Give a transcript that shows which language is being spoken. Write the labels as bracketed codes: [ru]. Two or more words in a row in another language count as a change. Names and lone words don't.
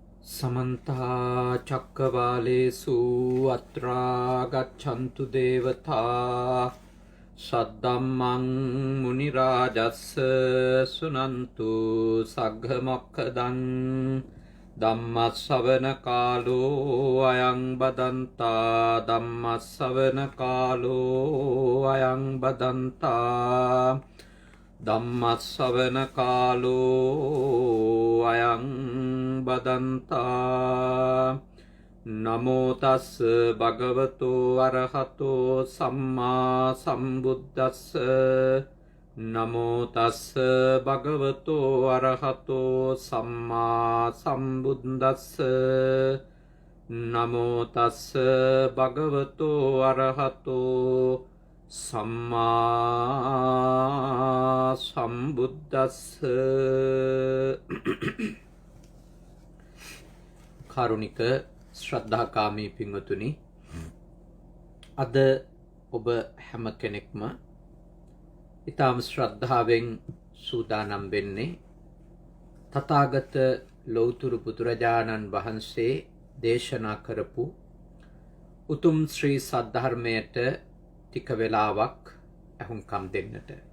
[pi] समन्ता चक्रवालेषु अत्रा गच्छन्तु देवता सद्धम्मं मुनिराजस्य सुनन्तु सग्गमोक्खदं धम्मश्रवणकालो अयं बदन्ता धम्मश्रवणकालो अयं बदन्ता ධම්මස්සවන කාලෝ අයං බදන්තා නමෝ තස්ස භගවතෝ අරහතෝ සම්මා සම්බුද්දස්ස නමෝ තස්ස භගවතෝ අරහතෝ සම්මා සම්බුද්දස්ස නමෝ තස්ස භගවතෝ අරහතෝ සම්මා සම්බුද්දස්ස. [si] කාරුණික ශ්‍රද්ධාකාමී පින්වතුනි, අද ඔබ හැම කෙනෙක්ම ඊටම ශ්‍රද්ධාවෙන් සූදානම් වෙන්නේ තථාගත ලෞතුරු බුදුරජාණන් වහන්සේ දේශනා කරපු උතුම් ශ්‍රී සද්ධර්මයට ටික වෙලාවක් ඇහුම්කම් දෙන්නට,